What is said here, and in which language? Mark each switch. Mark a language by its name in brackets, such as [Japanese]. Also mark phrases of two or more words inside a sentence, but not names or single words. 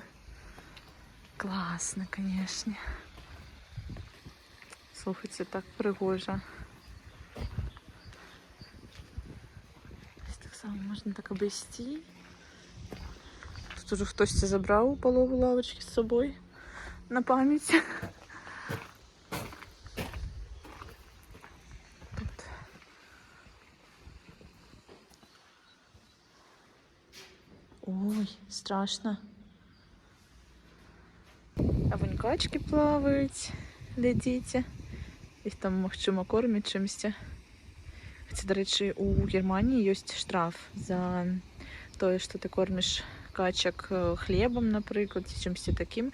[Belarusian] Класна, канешне. Слухайце, так прыгожа. Таксама можна так абысці. Тут уже хтосьці забраў палову лавачкі з сабой на памяць. [Russian] Тут страшно. [Ukrainian] А вон качки плавають, глядите. Їх там, можливо, кормять чимось. Хоча, до речі, у Германії є штраф за те, що ти кормиш качок хлібом, наприклад, чи чимось таким.